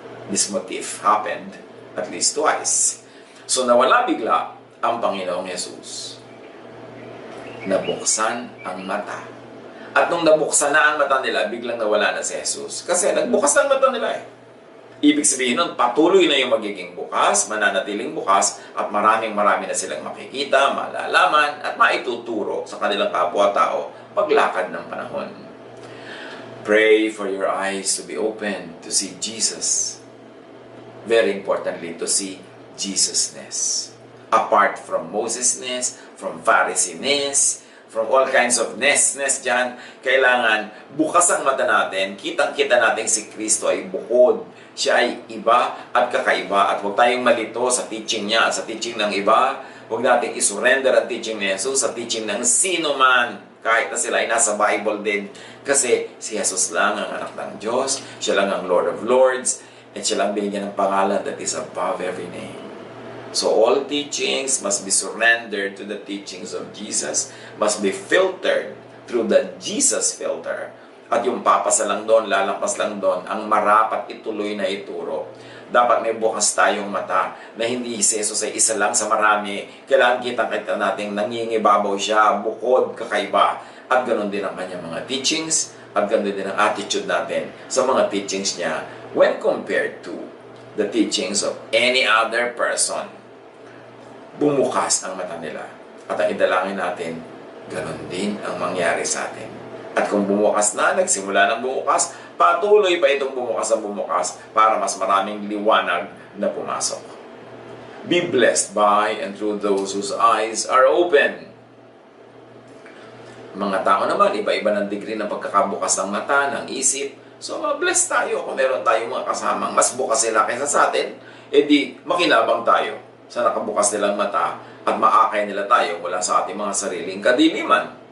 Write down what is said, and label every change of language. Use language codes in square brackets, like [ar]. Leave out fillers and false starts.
[en] This motif happened at least twice. [tl] So nawala bigla ang Panginoong Jesus. Nabuksan ang mata. At nung nabuksan na ang mata nila, biglang nawala na si Jesus. Kasi nagbukas na ang mata nila eh. Ibig sabihin nun, patuloy na yung magiging bukas, mananatiling bukas, at marami na silang makikita, malalaman, at maituturo sa kanilang kapwa-tao paglakad ng panahon. [en] Pray for your eyes to be open to see Jesus. Very importantly, to see Jesus-ness. Apart from Moses-ness, from Pharisee-ness, from all kinds of ness [tl] dyan, kailangan bukas ang mata natin, kitang-kita natin si Kristo ay bukod. Siya ay iba at kakaiba at huwag tayong malito sa teaching niya at sa teaching ng iba. Huwag natin isurrender ang teaching ni Jesus sa teaching ng sino man, kahit na sila ay nasa Bible din. Kasi si Jesus lang ang anak ng Diyos, siya lang ang [en] Lord of Lords, [tl] at siya lang binigyan ng pangalan [en] that is above every name. So all teachings must be surrendered to the teachings of Jesus, must be filtered through the Jesus filter. [tl] At yung papasa lang doon, lalampas lang doon, ang marapat ituloy na ituro. Dapat may bukas tayong mata na hindi si Jesus ay isa lang sa marami. Kailangan kita natin nangingibabaw siya, bukod, kakaiba. At ganoon din ang kanyang mga teachings, at ganoon din ang attitude natin sa mga teachings niya [en] when compared to the teachings of any other person. [tl] bumukas ang mata nila. At ang idalangin natin, ganon din ang mangyari sa atin. At kung bumukas na, nagsimula ng bumukas, patuloy pa itong bumukas ang bumukas para mas maraming liwanag na pumasok. [en] Be blessed by and through those whose eyes are open. [tl] Mga tao naman, iba-iba ng degree ng pagkakabukas ng mata, ng isip. So, blessed tayo kung meron tayong mga kasamang mas bukas sila kaysa sa atin, edi makinabang tayo sa nakabukas nilang mata at maakay nila tayo mula sa ating mga sariling kadiliman.